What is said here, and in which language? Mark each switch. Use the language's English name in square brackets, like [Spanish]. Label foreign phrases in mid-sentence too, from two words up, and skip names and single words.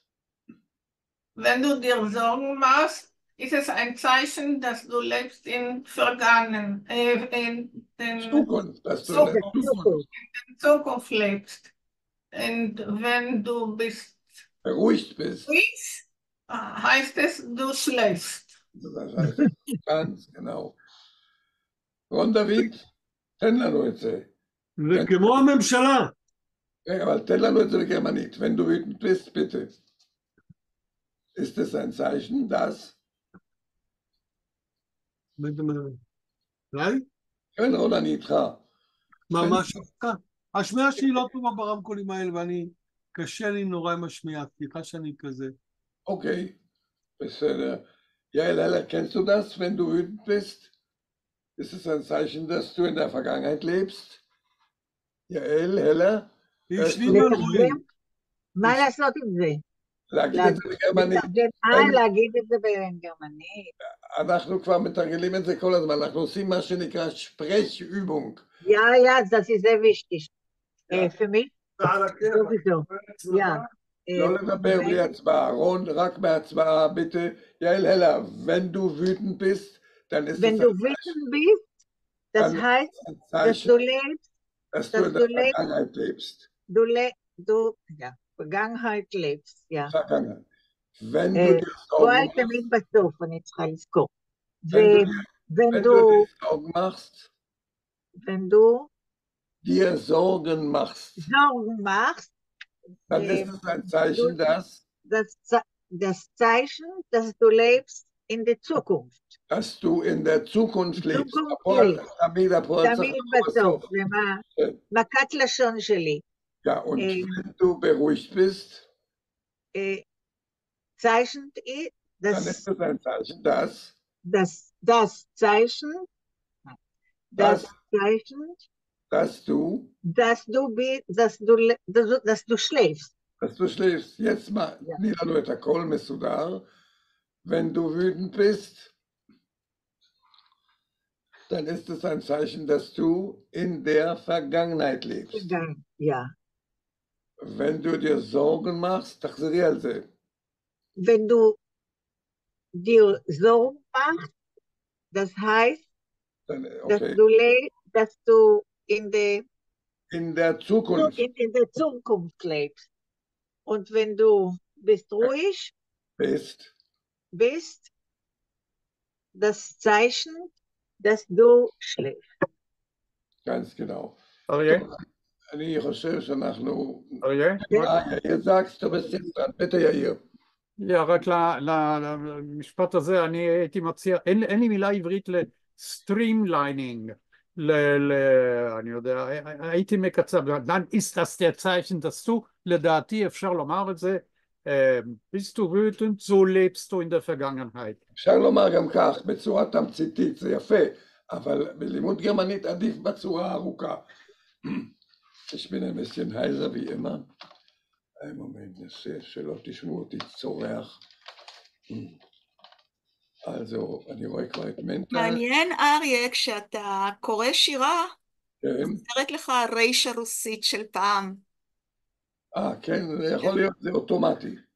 [German] Wenn du dir Sorgen machst, ist es ein Zeichen, dass du lebst in Zukunft, dass du in der Zukunft lebst. Und wenn du beruhigt bist, heißt es, du schläfst. das heißt, ganz genau. [Hebrew] רון דוד, תן לנו את זה. זה כמו הממשלה. אבל תן לנו את זה בגרמנית. [German] Wenn du wütend bist, bitte. Ist es ein Zeichen, dass... [Hebrew] אולי? כן, רון, אני איתך. מה שלך? השמיעה שלי לא טובה ברמקולים האלה, ואני... קשה לי נורא עם השמיעה, סליחה שאני כזה. אוקיי, בסדר. יעל הלר, [German] kennst du das, wenn du wütend bist? Ist es ein Zeichen, dass du in der Vergangenheit lebst? [Hebrew] יעל הלר? מה לעשות עם זה? להגיד את זה בגרמנית. להגיד את זה בגרמנית. אנחנו כבר מתרגלים את זה כל הזמן, אנחנו עושים מה שנקרא Sprechübung. [German] Ja, das ist sehr wichtig. Für mich sowieso. Ja. [Hebrew] לא לדבר בלי הצבעה, רון, רק בהצבעה, ביטה. יעל הלר, [German] wenn du wütend bist, dann ist wenn du wütend bist, das heißt, dass du lebst, dass du in der Vergangenheit lebst. Ja, Vergangenheit lebst, ja. Vergangenheit. Wenn du dir [Hebrew] Sorgen תמיד בסוף, אני צריכה לזכור. [German] wenn du dir Sorgen machst, wenn du dir Sorgen machst, dann ist es ein Zeichen, das Zeichen, dass du lebst in der Zukunft. Dass du in der Zukunft lebst. [Hebrew] תמיד בסוף, זה מכת לשון שלי. [German] Ja, und wenn du beruhigt bist, Zeichen, dann ist es ein Zeichen, dass du schläfst. Dass du schläfst. Jetzt mal, [Hebrew] תני לנו את הכל מסודר. [German] Wenn du wütend bist, dann ist es ein Zeichen, dass du in der Vergangenheit lebst. Ja. Wenn du dir Sorgen machst, [Hebrew] תחזרי על זה. [German] Wenn du dir Sorgen machst, das heißt, dass du in der Zukunft lebst. Und wenn du bist ruhig bist, das Zeichen, dass du schläfst. ganz genau. [Hebrew] אני חושב שאנחנו... יאיר [German] sagst, du bist jetzt dran. bitte יאיר. [Hebrew] רק למשפט הזה אני הייתי מציע, אין לי מילה עברית לסטרימליינינג, אני יודע, הייתי מקצר, [German] dann ist das der Zeichen, dass du, [Hebrew] לדעתי אפשר לומר את זה, [German] bist du wütend, so lebst du in der Vergangenheit. [Hebrew] אפשר לומר גם כך, בצורה תמציתית, זה יפה, אבל בלימוד גרמנית עדיף בצורה ארוכה. [German] Ich bin ein bisschen heiser wie immer. Ein Moment, [Hebrew] שלא תשמעו אותי צורח. Also, אני רואה כבר את מנטה. מעניין, אריה, כשאתה קורא שירה, חוזרת לך הרייש הרוסית של פעם. כן, זה יכול להיות, זה אוטומטי.